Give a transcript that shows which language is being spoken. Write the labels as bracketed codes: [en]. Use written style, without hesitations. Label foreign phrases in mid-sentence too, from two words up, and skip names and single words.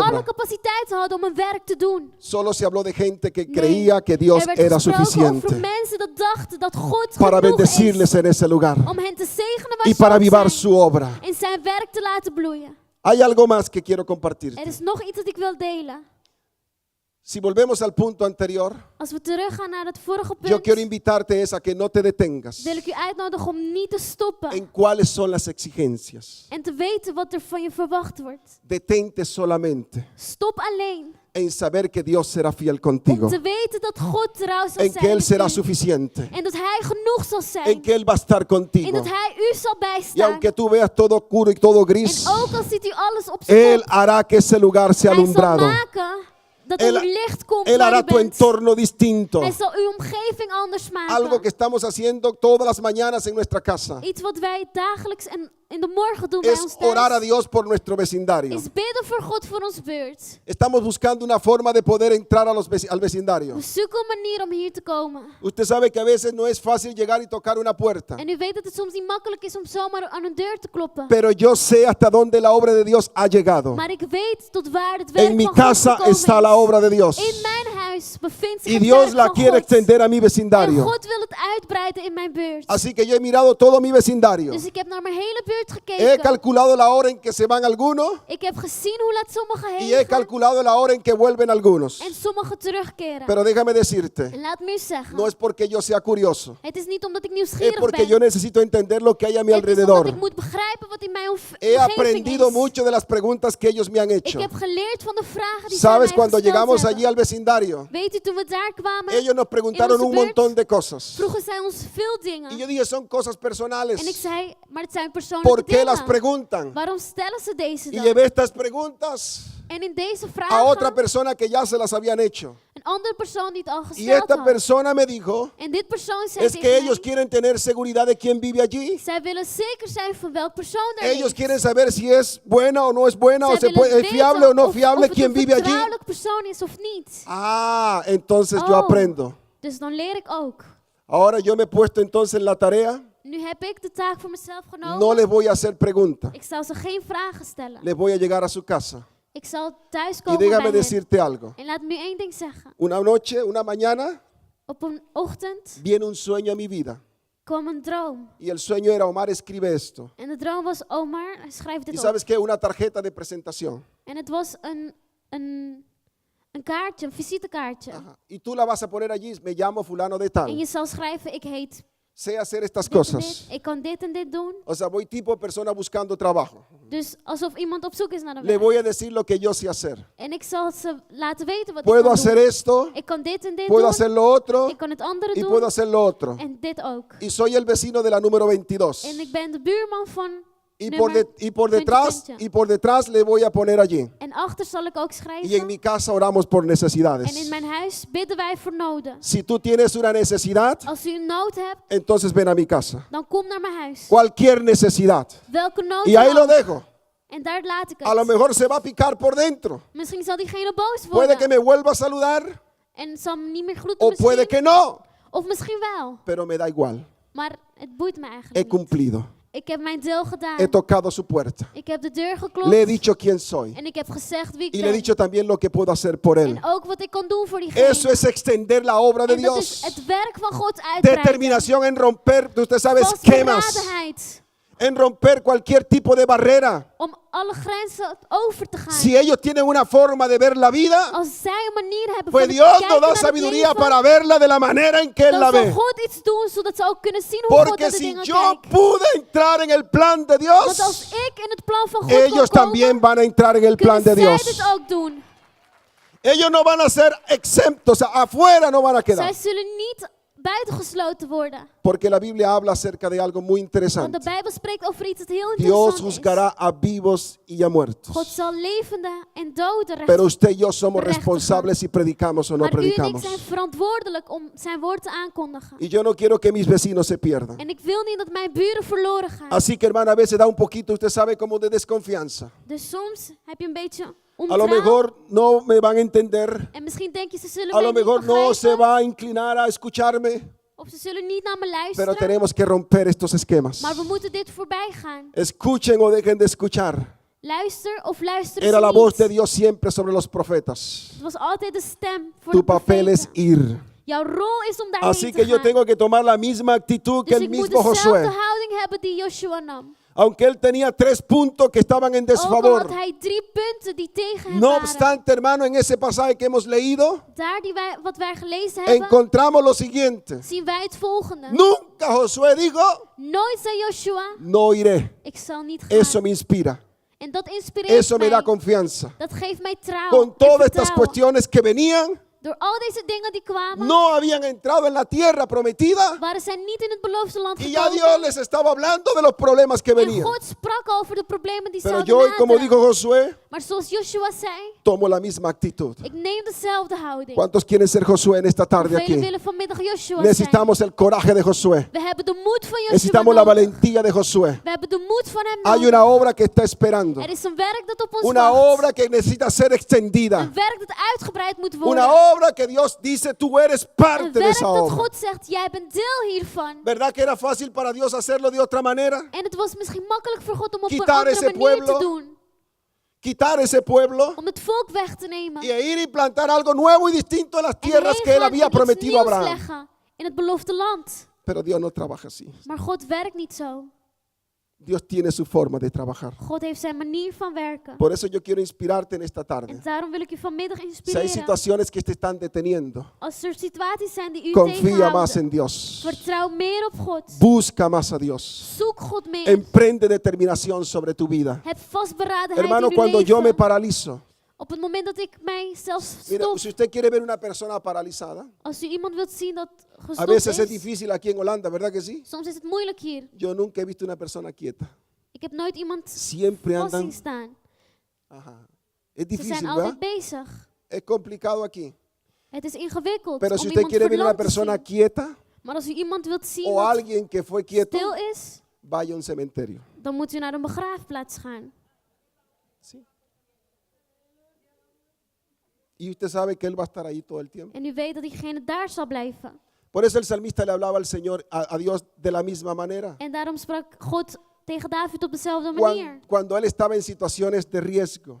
[nl] die alle [es] obra. [nl] capaciteit hadden om een werk te doen. [es] Solo se habló de gente que [nl] Nee, [es] creía que Dios [nl] er werd [es] era [nl] gesproken over [es] suficiente [nl] mensen dat dachten dat God [es] para [nl] genoeg [es] bendecirles [nl] is [es] en ese lugar [nl] om hen te zegenen waar [es] y [nl] ze [es] para [nl] ook [es] avivar [nl] zijn [es] su obra. [nl] en zijn werk te laten bloeien. [es] Hay algo más que quiero compartir. [nl] Er is nog iets dat ik wil delen. [es] Si volvemos al punto anterior, [nl] Als we teruggaan naar het vorige [es] yo [nl] punt, [es] quiero invitarte es a que no te detengas [nl] wil ik u uitnodigen om niet te stoppen [es] en cuáles son las exigencias. [nl] en te weten wat er van je verwacht wordt. [es] Detente solamente [nl] Stop alleen [es] en saber que Dios será fiel [nl] om [es] contigo, [nl] te weten dat God trouw zal [es] en que [nl] zijn [es] Él será [nl] met u. [es] suficiente, [nl] En dat Hij genoeg zal [es] en [nl] zijn. [es] que Él va a estar [nl] En [es] contigo. [nl] dat Hij u zal [es] Y [nl] bijstaan. [es] aunque tú veas todo oscuro y todo [nl] En [es] gris, [nl] ook al ziet u alles op zijn [es] Él [nl] kop, [es] hará que ese lugar sea [nl] Hij zal [es] alumbrado. [nl] maken dat [es] Él- [nl] er licht komt [es] Él [nl] waar [es] hará [nl] u [es] tu [nl] bent. [es] entorno distinto. [nl] Hij zal uw omgeving anders [es] Algo que [nl] maken. [es] estamos haciendo todas las mañanas en nuestra casa [nl] Iets wat wij dagelijks en in de morgen doen bij [es] es [nl] ons [es] orar a [nl] thuis, [es] Dios por nuestro vecindario. [nl] is bidden voor God voor ons beurt. [es] Estamos buscando una forma de poder entrar a al vecindario. [nl] We zoeken een manier om hier te komen. [es] Usted sabe que a veces no es fácil llegar y tocar una puerta, [nl] En u weet dat het soms niet makkelijk is om zomaar aan een deur te kloppen. [es] pero yo sé hasta dónde la obra de Dios ha llegado. [nl] Maar ik weet tot waar het werk [es] En mi [nl] van God [es] casa [nl] gekomen [es] está la [nl] is. [es] obra de Dios [nl] In mijn huis bevindt zich [es] y [nl] het [es] Dios [nl] werk [es] la [nl] van [es] quiere [nl] God. [es] extender a mi [nl] En [es] vecindario. [nl] God wil het uitbreiden in mijn buurt. [es] Así que yo he mirado todo mi vecindario. [nl] Dus ik heb naar mijn hele buurt [es] He [nl] gekeken. [es] calculado la hora en que se van algunos [nl] Ik heb gezien hoe laat sommigen [es] y [nl] heen [es] he [nl] gaan [es] calculado la hora en que vuelven algunos. [nl] en sommigen terugkeren. [es] Pero déjame decirte, [nl] En laat me u zeggen, [es] no es porque yo sea curioso, [nl] het is niet omdat ik [es] es [nl] nieuwsgierig [es] porque [nl] ben. [es] yo necesito entender lo que hay a mi [nl] Het is omdat [es] alrededor. [nl] ik moet begrijpen wat in mijn [es] He [nl] omgeving [es] aprendido [nl] is. [es] mucho de las preguntas que ellos me han [nl] Ik [es] hecho. [nl] heb geleerd van de vragen die zij [es] Sabes, [nl] mij [es] cuando [nl] gesteld [es] llegamos [nl] hebben. [es] allí al vecindario, [nl] Weet u, toen we daar kwamen, [es] ellos nos preguntaron [nl] in [es] un [nl] onze buurt, [es] montón de cosas. [nl] vroegen zij ons veel dingen. [es] Y yo dije, son cosas [nl] En ik [es] personales. [nl] zei, maar het zijn persoonlijke [es] ¿Por qué las [nl] dingen. [es] preguntan? [nl] Waarom stellen ze deze [es] Y [nl] dan? [es] llevé estas preguntas [nl] En in deze [es] a otra [nl] vragen, [es] persona que ya se las habían hecho. [nl] een andere persoon die het al [es] Y [nl] gesteld [es] esta [nl] had. [es] persona me dijo, [nl] En dit persoon zei [es] es que [nl] tegen [es] ellos [nl] mij, [es] quieren tener seguridad de quién vive allí. [nl] zij willen zeker zijn van welk persoon er [es] Ellos [nl] leeft. [es] quieren saber si es buena o no es buena, o [nl] Zij [es] se [nl] willen [es] puede, es [nl] weten [es] fiable o no [nl] of [es] fiable [nl] het [es] quién [nl] een [es] vive allí. [nl] vertrouwelijk persoon is of niet. [es] Ah, entonces yo [nl] Oh. [es] aprendo. [nl] Dus dan leer ik ook. [es] Ahora yo me he puesto entonces en la tarea, [nl] Nu heb ik de taak voor mezelf genomen. [es] no les voy a hacer preguntas, [nl] Ik zal ze geen vragen stellen. [es] les voy a llegar a su casa. [nl] Ik zal thuis [es] Y [nl] komen bij [es] déjame [nl] hen. [es] decirte algo. [nl] En laat me u één ding zeggen. [es] Una noche, una mañana, [nl] Op een ochtend [es] viene un sueño a mi vida. [nl] kwam een droom. [es] Y el sueño era, Omar, escribe esto. [nl] En de droom was, Omar, schrijf [es] Y [nl] dit op. [es] sabes que una tarjeta de presentación. [nl] En het was een kaartje, een visitekaartje. [es] Ajá. Y tú la vas a poner allí, me llamo fulano de [nl] En [es] tal. [nl] je zal schrijven, ik heet [es] Sé hacer estas [nl] dit en [es] cosas. [nl] dit, ik kan dit en dit doen. [es] O sea, voy tipo persona buscando trabajo. [nl] Dus alsof iemand op zoek is naar een [es] Le [nl] werk. [es] voy a decir lo que yo sé hacer. [nl] En ik zal ze laten weten wat ik [es] Puedo [nl] kan [es] hacer [nl] doen. [es] esto, [nl] Ik kan dit en dit [es] puedo [nl] doen. [es] hacer lo otro [nl] Ik kan het andere [es] y [nl] doen. [es] puedo hacer lo otro. [nl] En dit ook. [es] Y soy el vecino de la número 22. [nl] En ik ben de buurman van [es] Y [nl] nummer [es] por detrás, [nl] 20. [es] y por detrás le voy a poner allí. [nl] En achter zal ik ook [es] Y en [nl] schrijven. [es] mi casa oramos por [nl] En in [es] necesidades. [nl] mijn huis bidden wij voor noden. [es] Si tú tienes una necesidad, [nl] Als u een nood hebt, [es] entonces ven a mi casa. [nl] dan kom naar mijn huis. [es] Cualquier necesidad. [nl] Welke nood [es] Y ahí [nl] dan [es] lo [nl] ook. [es] dejo. [nl] En daar laat ik [es] A lo [nl] het. [es] mejor se va a picar por dentro. [nl] Misschien zal diegene boos [es] Puede que [nl] worden. [es] me vuelva a saludar [nl] En zal me niet meer groeten [es] o puede [nl] misschien. [es] que no. [nl] Of misschien wel. [es] Pero me da igual. [nl] Maar het boeit me eigenlijk [es] He [nl] niet. [es] cumplido. [nl] Ik heb mijn deel gedaan. [es] He tocado su puerta. [nl] Ik heb de deur geklopt. [es] Le he dicho quién soy. [nl] En ik heb gezegd wie ik [es] Y le he [nl] ben. [es] dicho también lo que puedo hacer por él. [nl] En ook wat ik kan doen voor diegene. [es] Eso es extender la obra de [nl] En dat is [es] Dios. [nl] het werk van God uitbreiden. [es] Determinación en romper, usted sabe, esquemas. [nl] Vastberadenheid. [es] En romper cualquier tipo de barrera. [nl] Om alle grenzen over te gaan. [es] Si ellos tienen una forma de ver la vida, [nl] Als zij een manier hebben [es] pues [nl] van [es] Dios [nl] kijken [es] nos da [nl] naar het [es] sabiduría [nl] leven, [es] para verla de la manera en que Él [nl] dan [es] la [nl] zal [es] ve. [nl] God iets doen zodat ze ook kunnen zien hoe God [es] Porque [nl] naar de [es] si [nl] dingen [es] yo [nl] kijkt. [es] pude entrar en el plan de [nl] Want als [es] Dios, [nl] ik in het plan van God [es] ellos [nl] kan [es] también [nl] komen, [es] van a entrar en el plan [nl] kunnen [es] de [nl] zij [es] Dios. [nl] dit ook doen. [es] Ellos no van a ser exentos, o sea, afuera no van a [nl] Zij [es] quedar. [nl] zullen niet buitengesloten worden. [es] Porque la Biblia habla acerca de algo muy [nl] Want de [es] interesante. [nl] Bijbel spreekt over iets dat heel [es] Dios [nl] interessant is. [es] juzgará a vivos y a [nl] God [es] muertos. [nl] zal levenden en doden [es] Pero [nl] rechten. [es] usted y yo somos [nl] Rechten. [es] responsables si predicamos o no [nl] Maar u en ik [es] predicamos. [nl] zijn verantwoordelijk om zijn woord te aankondigen. [es] Y yo no quiero que mis vecinos se pierdan. [nl] En ik wil niet dat mijn buren verloren gaan. [es] Así que hermana, a veces da un poquito, usted sabe, como de desconfianza. [nl] Dus soms heb je een beetje [es] A lo [nl] ontrouw. [es] mejor no me van a entender. [nl] En misschien denk je, ze zullen [es] A [nl] mij [es] lo [nl] niet [es] mejor no se [nl] begrijpen. [es] va a inclinar a escucharme. [nl] Of ze zullen niet naar me [es] Pero [nl] luisteren. [es] tenemos que romper estos esquemas. [nl] Maar we moeten dit voorbij gaan. [es] Escuchen o dejen de escuchar. [nl] Luister of luister [es] Era [nl] eens [es] la voz de [nl] niet. [es] Dios siempre sobre los profetas. [nl] Het was altijd de stem voor [es] Tu [nl] de [es] papel es [nl] profeten. [es] ir. [nl] Jouw rol is om daarheen [es] Así [nl] te [es] que yo [nl] gaan. [es] tengo que tomar la misma actitud que [nl] Dus [es] el [nl] ik moet [es] mismo [nl] dezelfde [es] Josué. [nl] houding hebben die Joshua nam. [es] Aunque él tenía 3 puntos que estaban en [nl] Ook al [es] desfavor. [nl] had hij 3 punten die tegen hem [es] No [nl] waren. [es] obstante, hermano, en ese pasaje que hemos leído, [nl] Daar wat wij gelezen hebben, [es] encontramos lo siguiente. [nl] zien wij het volgende. [es] Nunca Josué dijo, [nl] Nooit zei Joshua, [es] no iré. [nl] ik zal niet gaan. [es] Eso me inspira. [nl] En dat inspireert [es] Eso me [nl] mij. [es] da confianza. [nl] Dat geeft mij trouw [es] Con [nl] en [es] todas estas [nl] vertrouwen. [es] cuestiones que venían, [nl] Door al deze dingen die kwamen, [es] no habían entrado en la tierra prometida [nl] waren zij niet in het beloofde land [es] y ya [nl] gekomen. [es] Dios les estaba hablando de los problemas que [nl] En [es] venían. [nl] God sprak over de problemen die [es] Pero [nl] zouden [es] yo hoy, como [nl] naderen. [es] dijo Josué, [nl] Maar zoals Joshua zei, [es] tomo la misma actitud. [nl] ik neem dezelfde houding. [es] ¿Cuántos quieren ser Josué en esta tarde [nl] Velen [es] aquí? [nl] willen vanmiddag Joshua zijn. [es] Necesitamos el coraje de Josué. [nl] We hebben de moed van Joshua [es] Necesitamos la [nl] nodig. [es] valentía de Josué. [nl] We hebben de moed van hem [es] Hay [nl] nodig. [es] una obra que está esperando. [nl] Er is een werk dat op ons [es] Una [nl] wacht. [es] obra que necesita ser extendida. [nl] Een werk dat uitgebreid moet worden. [es] Una obra que Dios dice, tú eres [nl] Een [es] parte de [nl] werk [es] esa [nl] dat [es] obra. [nl] God zegt, jij bent deel hiervan. [es] ¿Verdad que era fácil para Dios hacerlo de otra manera? [nl] En het was misschien makkelijk voor God om op een [es] Quitar [nl] andere [es] ese [nl] manier [es] pueblo. [nl] te doen. [es] Quitar ese pueblo [nl] Om het volk weg te nemen. [es] y ir y plantar algo nuevo y distinto en las [nl] En [es] tierras que él [nl] heen gaan [es] había [nl] en iets [es] prometido a [nl] nieuws [es] Abraham. [nl] leggen in het beloofde land. [es] Pero Dios no trabaja así. [nl] Maar God werkt niet zo. [es] Dios tiene su forma de trabajar. [nl] God heeft zijn manier van werken. [es] Por eso yo quiero inspirarte en esta [nl] En [es] tarde. [nl] daarom wil ik u vanmiddag [es] Si hay [nl] inspireren. [es] situaciones que te están deteniendo, [nl] Als er situaties zijn die u [es] confía más [nl] tegenhouden, [es] en Dios. [nl] vertrouw meer op God. [es] Busca más a Dios. [nl] Zoek God meer. [es] Emprende determinación sobre tu vida. [nl] Heb vastberadenheid [es] Hermano, [nl] in uw [es] cuando yo me [nl] leven. [es] paralizo, [nl] Op het moment dat ik mij zelfs [es] mira, [nl] stop. [es] si usted quiere ver una persona paralizada, [nl] Als u iemand wilt zien dat [es] a [nl] gestopt [es] veces es [nl] is. [es] difícil aquí en Holanda, ¿verdad que sí? [nl] Soms is het moeilijk hier. [es] Yo nunca he visto una persona quieta. [nl] Ik heb nooit iemand [es] Siempre [nl] vast zien [es] andan. [nl] staan. [es] Ajá. Es [nl] Ze zijn [es] difícil, [nl] altijd [es] ¿verdad? [nl] bezig. [es] Es complicado aquí. [nl] Het is ingewikkeld [es] Pero [nl] om [es] si usted [nl] iemand [es] quiere ver una [nl] verlamd te [es] persona [nl] zien. [es] quieta [nl] Maar als u iemand wilt zien [es] o [nl] dat [es] alguien que fue quieto, [nl] stil is, [es] vaya a un cementerio. [nl] dan moet u naar een begraafplaats gaan. [es] ¿Sí? Y usted sabe que él va a estar ahí todo el tiempo. [nl] En u weet dat diegene daar zal blijven. [es] Por eso el salmista le hablaba al Señor, a Dios de la misma manera. [nl] En daarom sprak God tegen David op dezelfde manier. [es] Cuando él estaba en situaciones de riesgo,